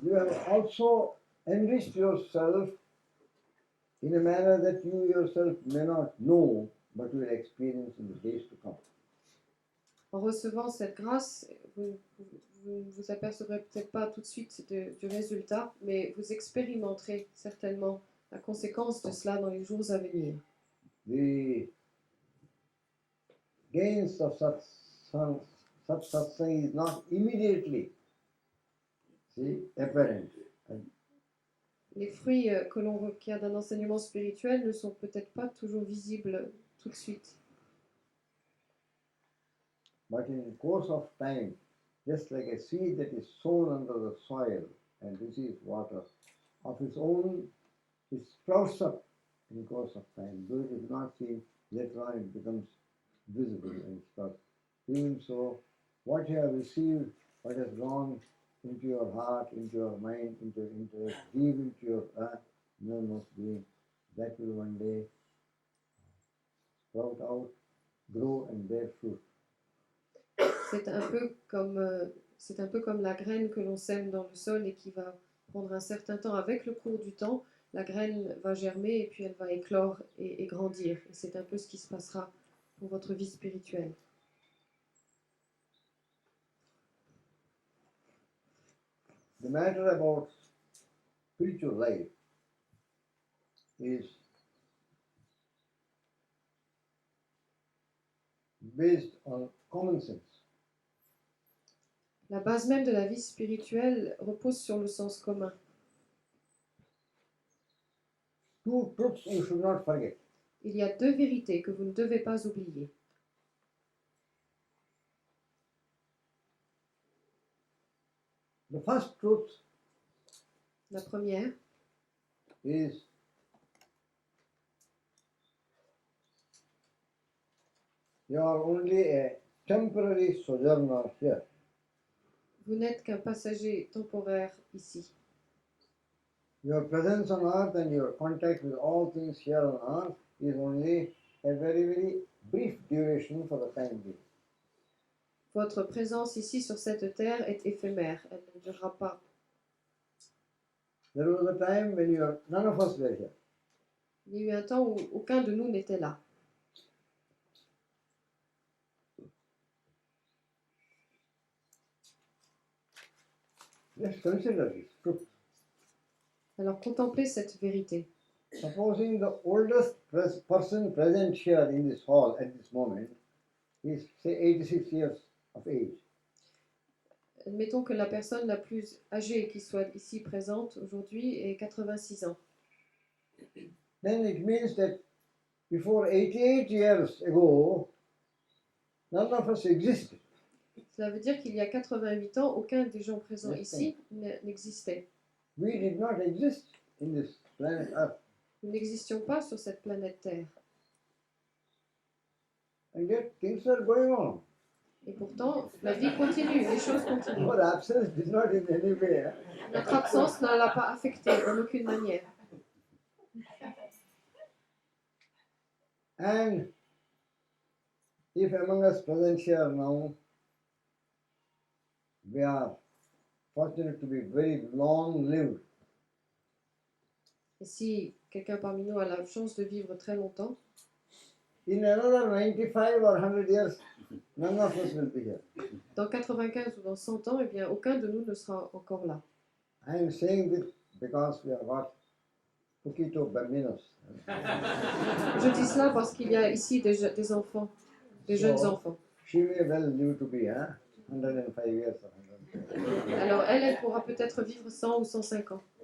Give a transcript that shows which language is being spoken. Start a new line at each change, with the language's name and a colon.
English: you have also enriched yourself in a manner that you yourself may not know, but you will experience in the days to come.
French: en recevant cette grâce, vous ne vous apercevrez peut-être pas tout de suite du résultat, mais vous expérimenterez certainement la conséquence de cela dans les jours à venir.
English: The gains of such satsang is not immediately apparent.
French: les fruits que l'on requiert d'un enseignement spirituel ne sont peut-être pas toujours visibles tout de suite.
English: But in the course of time, just like a seed that is sown under the soil and receives water, of its own, it sprouts up in the course of time. Though it is not seen, later on it becomes visible and sprouts. Even so, what you have received, what has gone into your heart, into your mind, into your intellect, deep into your innermost being, that will one day sprout out, grow and bear fruit.
French: C'est un peu comme la graine que l'on sème dans le sol et qui va prendre un certain temps. Avec le cours du temps, la graine va germer et puis elle va éclore et grandir. Et c'est un peu ce qui se passera pour votre vie spirituelle.
English: The matter about spiritual life is based on common sense.
French: La base même de la vie spirituelle repose sur le sens commun.
English: Two truths you should not forget.
French: Il y a deux vérités que vous ne devez pas oublier.
English: The first truth
French: La première,
English: is you are only a temporary sojourner here.
French: vous n'êtes qu'un passager temporaire ici.
English: Your presence on earth and your contact with all things here on earth is only a very, very brief duration for the time being.
French: Votre présence ici sur cette terre est éphémère, elle ne durera pas.
English: There was a time when none of us were here.
French: Il y a eu un temps où aucun de nous n'était là.
English: Just consider this truth.
French: Alors contemplez cette vérité.
English: Supposing the oldest person present here in this hall at this moment is, say, 86 years of age.
French: Admettons que la personne la plus âgée qui soit ici présente aujourd'hui ait 86 ans.
English: Then it means that before 88 years ago, none of us existed.
French: Cela veut dire qu'il y a 88 ans, aucun des gens présents ici n'existait.
English: We did not exist in this planet Earth.
French: Nous n'existions pas sur cette planète Terre.
English: And yet things are going on.
French: Et pourtant, la vie continue, les choses continuent.
English: Our absence did not in any way.
French: Notre absence ne l'a pas affectée en aucune manière.
English: And if among us present here now, we are fortunate to be very long-lived,
French: Et si quelqu'un parmi nous a la chance de vivre très longtemps,
English: in another 95 or 100 years, none of us will be here.
French: dans 95 ou dans 100 ans, eh bien, aucun de nous ne sera encore là.
English: I am saying this because we have got poquito bambinos.
French: Je dis cela parce qu'il y a ici des enfants, des jeunes enfants.
English: She may well live to be 105 years or 100.
French: Alors elle pourra peut-être vivre 100 ou 105 ans.